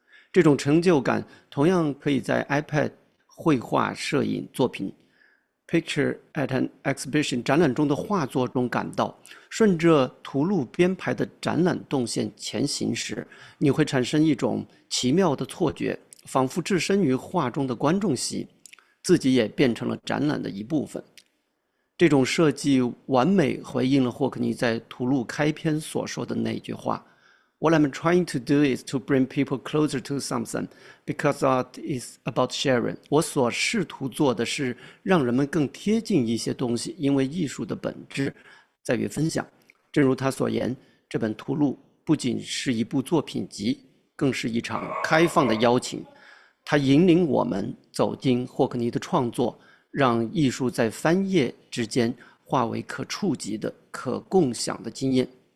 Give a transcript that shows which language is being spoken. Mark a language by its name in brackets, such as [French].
[Chinese] 这种成就感同样可以在 iPad 绘画摄影作品 Picture at an Exhibition 展览中的画作中感到。顺着图录编排的展览动线前行时，你会产生一种奇妙的错觉，仿佛置身于画中的观众席，自己也变成了展览的一部分。这种设计完美回应了霍克尼在图录开篇所说的那句话 [English] What I'm trying to do is to bring people closer to something, because art is about sharing. [Chinese] 我所试图做的是让人们更贴近一些东西，因为艺术的本质在于分享。正如他所言，这本图录不仅是一部作品集，更是一场开放的邀请。它引领我们走进霍克尼的创作，让艺术在翻页之间化为可触及的、可共享的经验。